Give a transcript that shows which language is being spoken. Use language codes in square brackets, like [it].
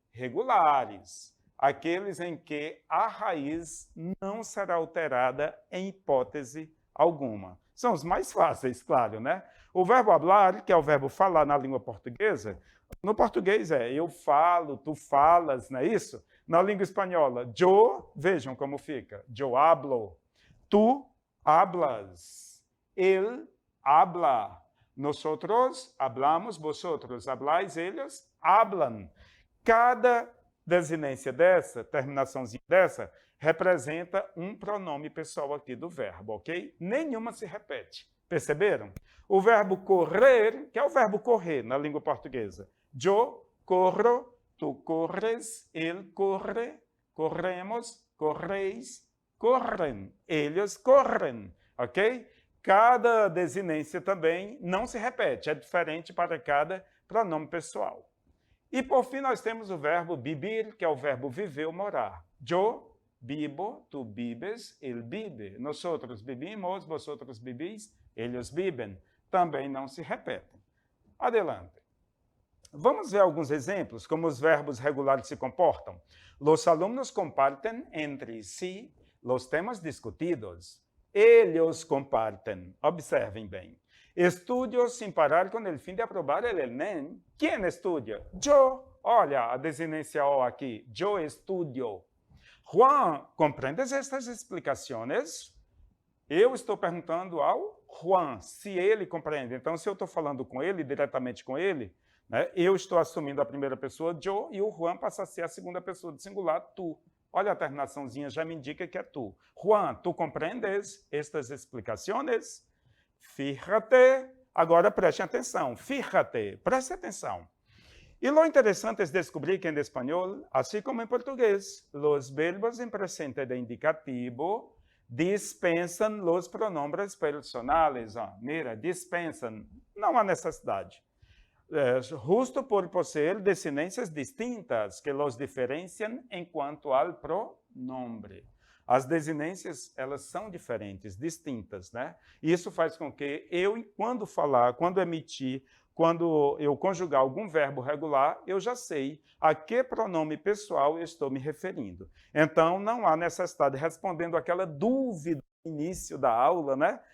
[pt] Regulares. Aqueles em que a raiz não será alterada em hipótese alguma. São os mais fáceis, claro, né? O verbo hablar, que é o verbo falar na língua portuguesa, no português é eu falo, tu falas, não é isso? Na língua espanhola, [es] yo, [pt] vejam como fica, [es] yo hablo, tu hablas, él habla, nosotros hablamos, vosotros habláis, ellos hablan. [pt] Cada desinência dessa, terminaçãozinha dessa, representa um pronome pessoal aqui do verbo, ok? Nenhuma se repete. Perceberam? O verbo correr, que é o verbo correr na língua portuguesa. [es] Yo corro, tu corres, él corre, corremos, correis, [pt] correm, eles correm, [es] ok? [pt] Cada desinência também não se repete, é diferente para cada pronome pessoal. E, por fim, nós temos o verbo vivir, que é o verbo viver ou morar. [es] Yo vivo, tu vives, él vive. Nosotros vivimos, vosotros vivís, ellos viven. [pt] Também não se repetem. [es] Adelante. [pt] Vamos ver alguns exemplos, como os verbos regulares se comportam. [es] Los alumnos comparten entre sí los temas discutidos. Ellos comparten. [pt] Observem bem. [es] Estudio sin parar con el fin de aprobar el ENEM. ¿Quién estudia? Yo. [pt] Olha a desinência O aqui. [es] Yo estudio. [pt] Juan, [es] ¿comprendes estas [pt] explicações? Eu estou perguntando ao Juan se ele compreende. Então, se eu estou falando com ele, diretamente com ele, né, eu estou assumindo a primeira pessoa, yo, e o Juan passa a ser a segunda pessoa do singular, tu. Olha a terminaçãozinha, já me indica que é tu. Juan, tu compreendes estas explicações? [es] Fíjate, [pt] agora preste atenção, fíjate, preste atenção. [es] E lo interessante es descubrir que en español, así como en portugués, los verbos en presente de indicativo dispensan los pronombres personales. Mira, dispensan, [pt] não há necessidade. [es] Justo por poseer desinências distintas que los diferencian en cuanto al pronombre. [pt] As desinências, elas são diferentes, distintas, né? E isso faz com que eu, quando falar, quando emitir, quando eu conjugar algum verbo regular, eu já sei a que pronome pessoal eu estou me referindo. Então, não há necessidade, respondendo aquela dúvida no início da aula, né?